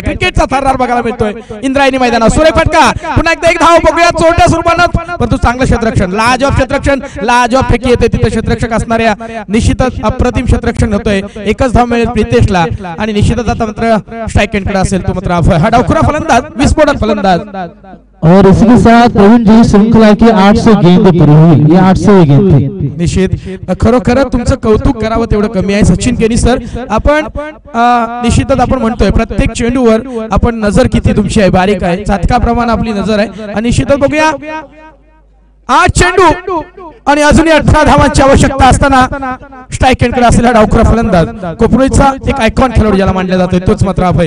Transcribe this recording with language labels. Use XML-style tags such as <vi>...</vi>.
<mr>क्रिकेटचा थर्रार बघायला मिळतोय इंद्रायणी मैदानावर. सुरेख फटका, पुन्हा एकदा एक धाव बघूया चोरट्या स्वरूपात, परंतु चांगलं क्षेत्ररक्षण, लाजवाब क्षेत्ररक्षण, लाजवाब फेकी येते तिथे क्षेत्ररक्षक असणाऱ्या निश्चितच अप्रतिम क्षेत्ररक्षण होतोय. एकच धाव मिळेल प्रितेशला आणि निश्चितच आता मात्र स्ट्राइक एंडकडे असेल तो मात्र हा डावखुरा फलंदाज, विस्फोटक फलंदाज.</mr> <hi>और इसी के साथ प्रवीण जी श्रृंखला की 800 गेंद पूरी हुई. ये 800 गेंद थी.</hi> <mr>निश्चित खरोखर तुमचं कौतुक करावं तेवढं कमी आहे सचिन केनी सर. आपण निश्चितच आपण म्हणतोय प्रत्येक चेंडूवर आपण नजर किती तुमची आहे, बारीक आहे, चातकाप्रमाणे आपली नजर आहे. आणि निश्चितच बघूया 8 चेंडू आणि अजूनही 18 धावांची आवश्यकता असताना स्ट्राइक एंडकडे असलेला डावखुरा फलंदाज कोपरोईचा एक आयकॉन खेळाडू ज्याला मानला जातोय तोच मात्र अभय.</mr>